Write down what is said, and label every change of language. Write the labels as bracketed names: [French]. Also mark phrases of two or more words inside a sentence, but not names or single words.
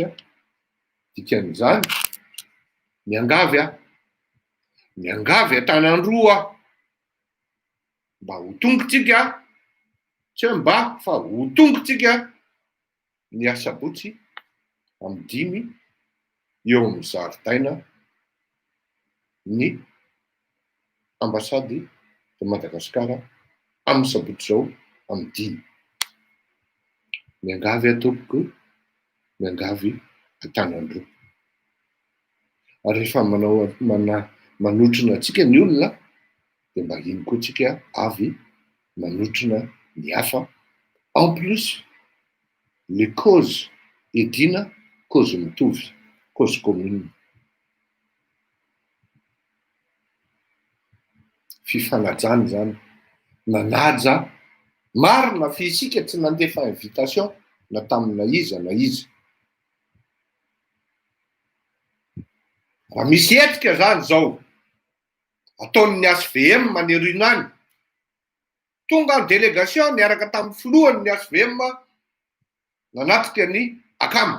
[Malagasy] Dikan'izany miangavy Antanandroa mba ho tongotsika, tsy hoe mba fa ho tongotsika ny asabotsy amin'ny 5 eo amin'ny zaridaina ny ambasady de Madagasikara amin'ny sabotsy zao amin'ny 5. miangavy atopoko, miangavy atanandroa. Ary rehefa manotrona atsika ny olona, dia mba iny koa tsika avy manotrona ny hafa. [French] En plus, le cause edina, cause mitovy, cause commune. [Malagasy] Fifanajana zany. Nanaja, marina fi isika tsy nandefa invitation na tamina iza na iza. Raha misy hetsika zany zao, ataon'ny SVM manerina any, tonga ny délégation niaraka tamin'ny filohany ny SVM nanatrika ny akamo.